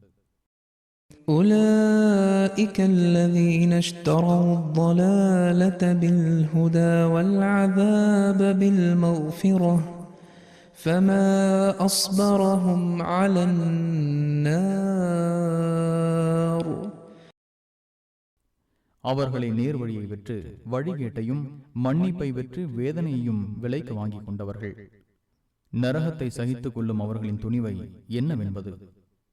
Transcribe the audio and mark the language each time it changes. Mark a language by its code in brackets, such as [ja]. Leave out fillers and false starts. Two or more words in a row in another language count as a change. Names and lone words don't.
[ar] أولئك الذين اشتروا الضلالة بالهدى والعذاب بالمغفرة فما أصبرهم على النار. [ta] அவர்களை நேர்வழியை விற்று வழிகேட்டையும் மன்னிப்பை விற்று வேதனையையும் விலைக்கு வாங்கிக் கொண்டவர்கள். நரகத்தை சகித்துக் கொள்ளும் அவர்களின் துணிவை என்னவென்பது.